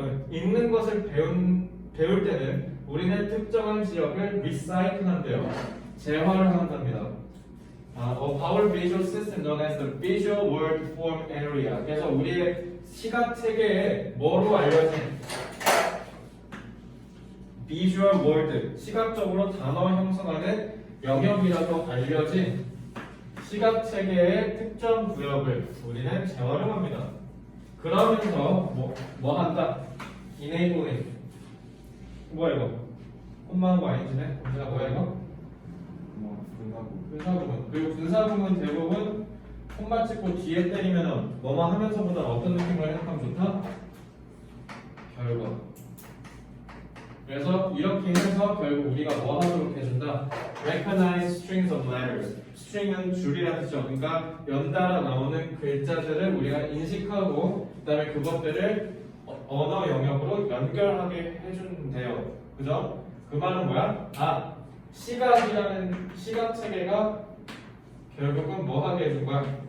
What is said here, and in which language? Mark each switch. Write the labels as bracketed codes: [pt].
[ko] 읽는 것을 배울 때는 우리는 특정한 지역을 recycle한대요. 재활을 한답니다. [en] of our visual system known as the visual word form area. [ko] 그래서 우리의 시각 체계에 뭐로 알려진 visual word, 시각적으로 단어 형성하는 영역이라고 알려진 시각 체계의 특정 구역을 우리는 재활용합니다. 그러면서 뭐 한다? enabling. 뭐야 이거? 콤마하고 아인지네? 문제가 뭐야 이거? 분사구문. 그리고 분사구문 대부분 콤마 찍고 뒤에 때리면 뭐뭐 하면서보다 어떤 느낌으로 해석하면 좋다? 결과. 그래서 이렇게 해서 결국 우리가 뭐 하도록 해준다? [en] Recognize strings of letters. [ko] string은 줄이라는 뜻이죠. 그러니까 연달아 나오는 글자들을 우리가 인식하고 그 다음에 그것들을 언어 영역으로 연결하게 해준대요. 그죠? 그 말은 뭐야? 시각이라는 시각 체계가 결국은 뭐 하게 해준 거야?